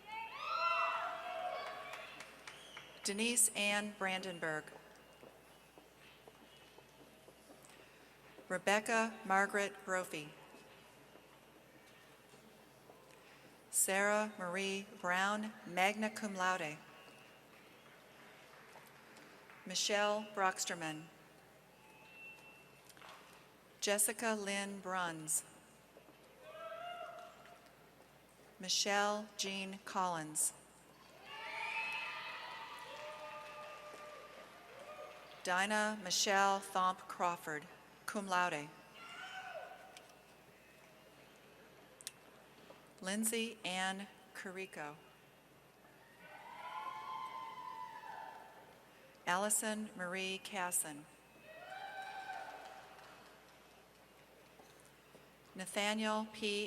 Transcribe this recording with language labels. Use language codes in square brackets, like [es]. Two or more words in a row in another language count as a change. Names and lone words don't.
[en] Denise Ann Brandenburg, Rebecca Margaret Brophy, Sarah Marie Brown, [la] magna cum laude, [en] Michelle Brocksterman, Jessica Lynn Bruns, Michelle Jean Collins, Dinah Michelle Thomp Crawford, [la] cum laude, [en] Lindsay Ann Carico, Allison Marie Casson, Nathaniel P.